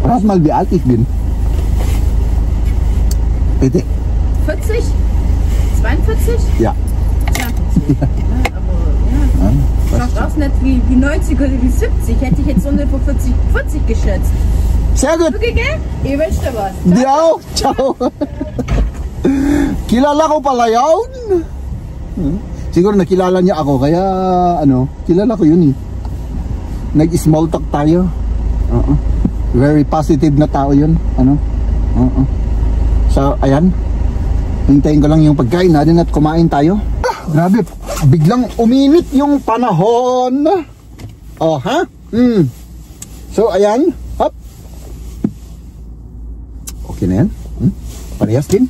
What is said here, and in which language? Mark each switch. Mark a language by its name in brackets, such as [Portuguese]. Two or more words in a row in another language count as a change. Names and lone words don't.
[German] Rat mal, wie alt ich bin. Bitte. 40? 42? Ja. 42. Ja, aber ja. Schaust aus nicht wie 90 oder wie 70. Hätte ich jetzt so nicht vor 40 geschätzt. Sehr gut. Okay, gell? Ich wünsche dir was. [Filipino] Di ako. Ciao. Kilala ko pala yun. Siguro nakilala niya ako, kaya ano, kilala ko yun eh. Nag- [English] small talk [Filipino] tayo. [English] Very positive [Filipino] na tao yun. Ano? So, ayan. Hintayin ko lang yung pagkain natin at kumain tayo. Grabe, biglang uminit yung panahon. Oh, ha? So, ayan. Hop. Okay na yan. Parehas din.